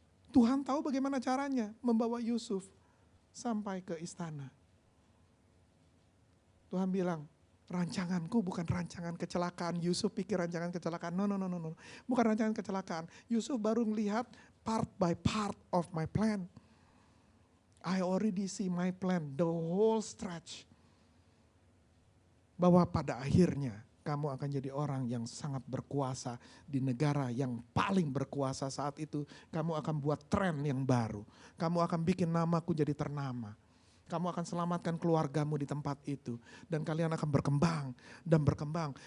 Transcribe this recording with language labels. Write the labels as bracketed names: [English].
[Indonesian] Tuhan tahu bagaimana caranya membawa Yusuf sampai ke istana. Tuhan bilang, rancanganku bukan rancangan kecelakaan. Yusuf pikir rancangan kecelakaan. No. Bukan rancangan kecelakaan. Yusuf baru melihat [English] part by part of my plan. I already see my plan, the whole stretch. [Indonesian] Bahwa pada akhirnya kamu akan jadi orang yang sangat berkuasa di negara yang paling berkuasa saat itu. Kamu akan buat tren yang baru. Kamu akan bikin namaku jadi ternama. Kamu akan selamatkan keluargamu di tempat itu. Dan kalian akan berkembang dan berkembang.